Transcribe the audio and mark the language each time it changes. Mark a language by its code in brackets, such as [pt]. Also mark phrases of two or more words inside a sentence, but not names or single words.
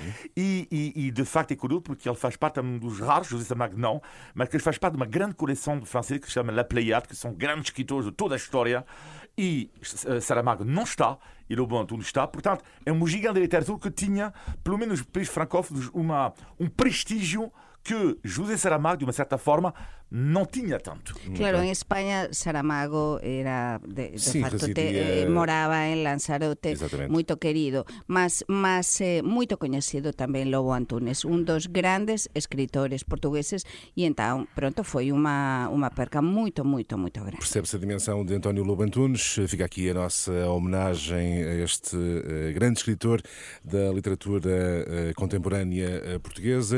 [pt] e de facto é curioso porque ele faz parte de um dos raros, José Saramago não, mas que ele faz parte de uma grande coleção de franceses que se chama La Pléiade, que são grandes escritores de toda a história, e Saramago não está, e Lobo Antunes está, portanto é um gigante da literatura que tinha, pelo menos nos países francófonos, um prestígio que José Saramago, de uma certa forma, não tinha tanto. Claro, [gl] en España Saramago era de facto moraba en Lanzarote, moito querido, mas moito coñecido tamén Lobo Antunes, un dos grandes escritores portugueses e então, pronto, foi unha perca moito grande. [pt] Percebe-se a dimensão de António Lobo Antunes. Fica aqui a nossa homenagem a este grande escritor da literatura contemporânea portuguesa.